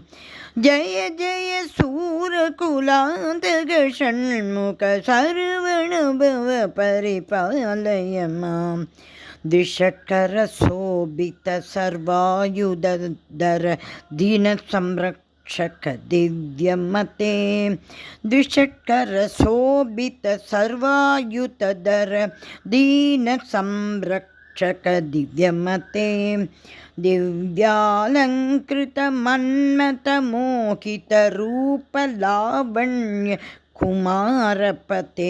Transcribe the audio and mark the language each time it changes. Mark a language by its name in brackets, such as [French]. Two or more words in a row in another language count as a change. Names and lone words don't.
[Sanskrit] जय जय सूरकुलान्तक षण्मुख शरवणभव परिपालय माम्. द्विषट्कर शोभित सर्वायुधर दीन संरक्षक दिव्यमते. द्विषट्कर शोभित सर्वायुधर दीन संरक्षक दिव्यमते. दिव्यालंकृत मन्मथ मोहित रूप लावण्य कुमारपते.